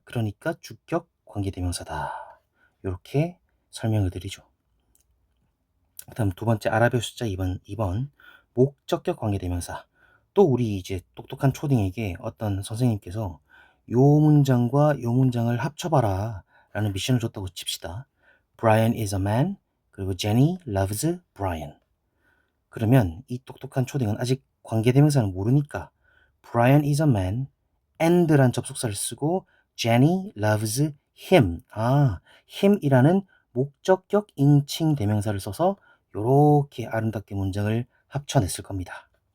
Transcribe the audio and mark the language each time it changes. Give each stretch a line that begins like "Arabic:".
Korean: 그러니까 주격 관계 대명사다. 이렇게 설명을 드리죠. 그다음 두 번째 아라비아 숫자 2번 목적격 관계 대명사. 또 우리 이제 똑똑한 초딩에게 어떤 선생님께서 요 문장과 요 문장을 합쳐봐라 라는 미션을 줬다고 칩시다.
English: Brian is a man.
Korean: 그리고
English: Jenny loves Brian.
Korean: 그러면 이 똑똑한 초딩은 아직 관계대명사는 모르니까
English: Brian is a man and
Korean: 란 접속사를 쓰고
English: Jenny loves him.
Korean: him이라는 목적격 인칭 대명사를 써서 이렇게 아름답게 문장을 합쳐냈을 겁니다.